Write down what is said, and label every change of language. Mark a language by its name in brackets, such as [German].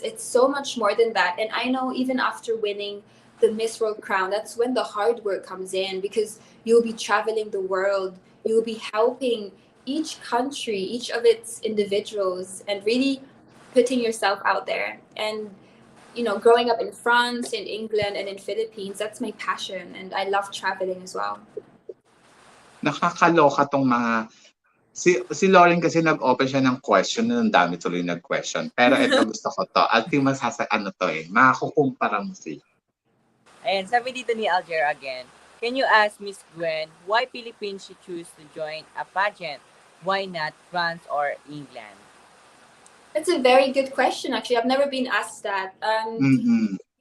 [English] It's so much more than that. And I know even after winning the Miss World crown, that's when the hard work comes in because you'll be traveling the world, you'll be helping each country, each of its individuals, and really putting yourself out there. And growing up in France, in England, and in Philippines, that's my passion, and I love traveling as well. [Filipino] Nakakaloka 'tong mga si Lauren kasi nag-open siya ng question na ang dami tuloy nag-question. Pero eto gusto ko 'to, at yung ano 'to, makukumpara mo sila. [English] And [Filipino] sabi dito ni [English] Alger again, can you ask Miss Gwen why Philippines she choose to join a pageant? Why not France or England? That's a very good question, actually. I've never been asked that. Mhm.